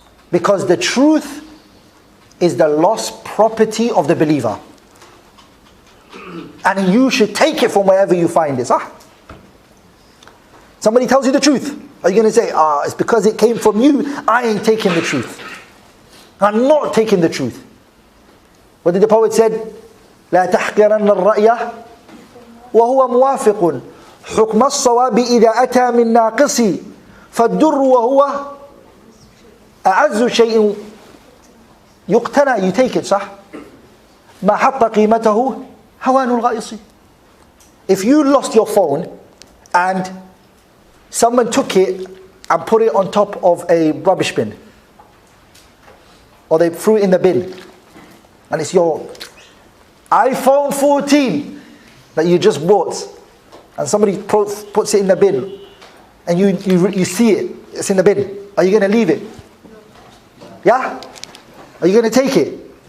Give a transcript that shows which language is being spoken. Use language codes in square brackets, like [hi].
[en] Because the truth is the lost property of the believer. And you should take it from wherever you find it. Somebody tells you the truth. Are you going to say, it's because it came from you, I ain't taking the truth. I'm not taking the truth. What did the poet said? [ar] لا تحقرن الرأي وهو موافق حكم الصواب إذا أتى من ناقص فالدر وهو أعز شيء يقتنى. [en] You take it, صح? [ar] ما حط قيمته هوان الغائص. [en] If you lost your phone and someone took it and put it on top of a rubbish bin, or they threw it in the bin, and it's your iPhone 14 that you just bought, and somebody puts it in the bin, and you see it, it's in the bin, are you going to leave it? Yeah? Are you going to take it?